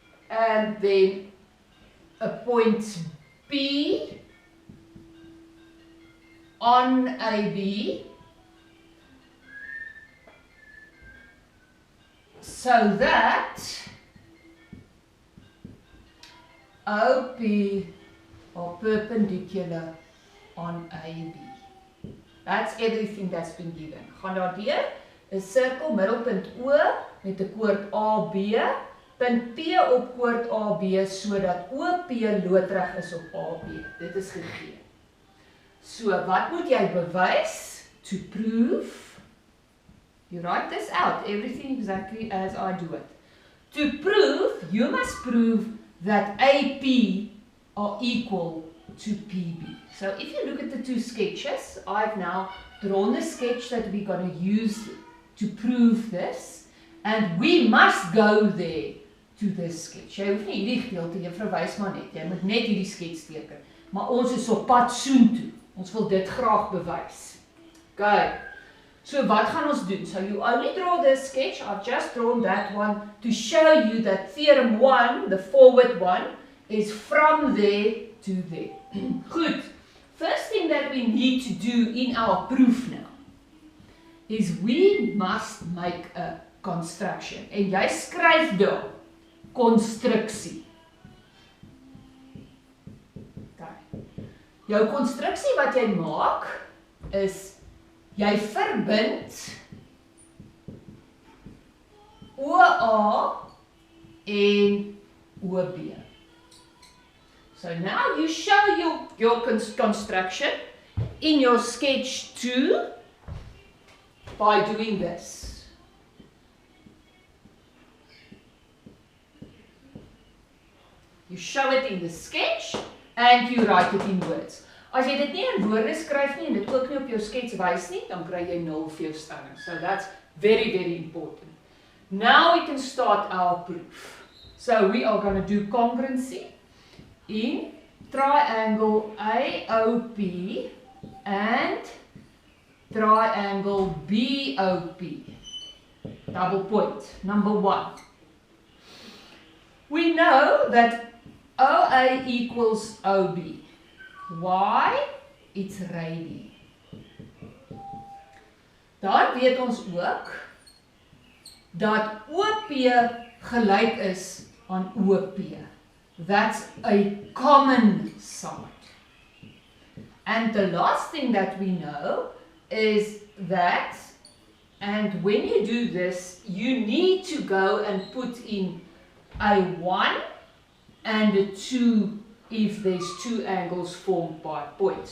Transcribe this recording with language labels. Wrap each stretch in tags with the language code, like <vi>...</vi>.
<en>and then a point B on AB, so that OP are perpendicular on AB. That's everything that's been given.</en> <af>Gaan daar deur, 'n sirkel middelpunt O met 'n koord AB, punt P op koord AB sodat OP loodreg is op AB. Dit is gegee. So, wat moet jy bewys?</af> <en>To prove, you write this out, everything exactly as I do it. To prove, you must prove that AP are equal to PB. So if you look at the two sketches, I've now drawn the sketch that we're going to use to prove this, and we must go there to this sketch.</en> <af>Jy hoef nie hierdie gedeelte, jy verwys maar net, jy moet net hierdie skets teken. Maar ons is op pad soontoe. Ons wil dit graag bewys. Okay. So wat gaan ons doen?</af> <en>So you only draw this sketch, I've just drawn that one to show you that theorem 1, the forward one, is from there to there. Goed. First thing that we need to do in our proof now is we must make a construction.</en> <af>En jy skryf daar konstruksie. Okay. Jou konstruksie wat jy maak is jy verbind OA en OB.</af> <en>So now you show your construction in your sketch 2 by doing this. You show it in the sketch and you write it in words.</en> <af>As jy dit nie in woorde skryf nie en dit ook nie op jou skets wys nie, dan kry jy 0 vir jou stelling.</af> <en>So that's very, very important. Now we can start our proof. So we are going to do congruency in triangle AOP and triangle BOP. Double point. Number 1. We know that OA equals OB. Why? It's radii.</en> <af>Dan weet ons ook dat OP gelyk is aan OP.</af> <en>That's a common side. And the last thing that we know is that, and when you do this, you need to go and put in a 1 and a 2 if there's two angles formed by points.</en>